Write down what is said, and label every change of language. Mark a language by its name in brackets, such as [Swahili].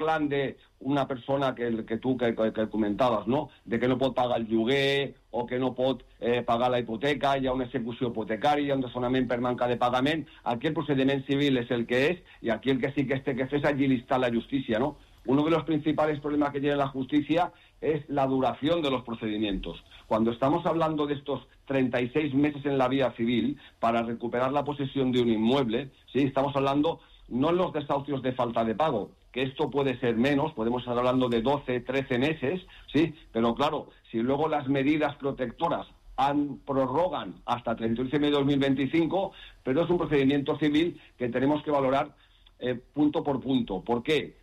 [Spanish] plan de una persona que tú comentabas, ¿no? [Catalan] De que no pot pagar el lloguer o que no pot pagar la hipoteca, hi ha una execució hipotecària, hi ha un desnonament per manca de pagament, aquí el procediment civil és el que és i aquí el que sí que es té que fer és agilitar la justícia, ¿no? [Spanish] Uno de los principales problemas que tiene la justicia es la duración de los procedimientos. Cuando estamos hablando de estos 36 meses en la vía civil para recuperar la posesión de un inmueble, sí, estamos hablando no en los desahucios de falta de pago, que esto puede ser menos, podemos estar hablando de 12, 13 meses, sí, pero claro, si luego las medidas protectoras prorrogan hasta 31 de diciembre de 2025, pero es un procedimiento civil que tenemos que valorar punto por punto. ¿Por qué?